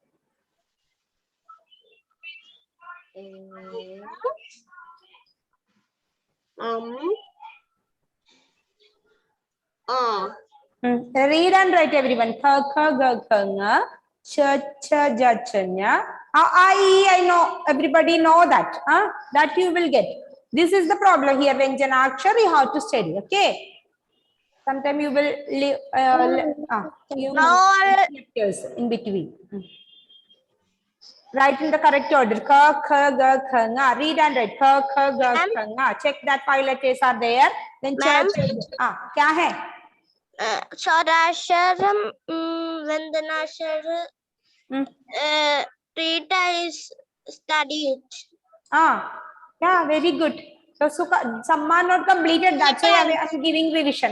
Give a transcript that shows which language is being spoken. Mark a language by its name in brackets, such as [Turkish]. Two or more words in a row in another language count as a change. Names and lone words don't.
[English] Read and write, everyone. [Hindi] Kha kha ga kha nga, cha cha ja cha nya. [English] I know. Everybody know that. That you will get. This is the problem here. Vyanjanakshar, you have to study. Okay. Sometimes you will leave. Letters in between. Write in the correct order. [Hindi] Kha kha ga kha nga. [English] Read and write. [Hindi] Kha kha ga kha nga. [English] Check that 5 letters are there. Then [Hindi] cha cha. क्या है? [English] Swarashar, Vandanashar, Rita is studied. Yeah, very good. So some are not completed. That's why I'm giving revision.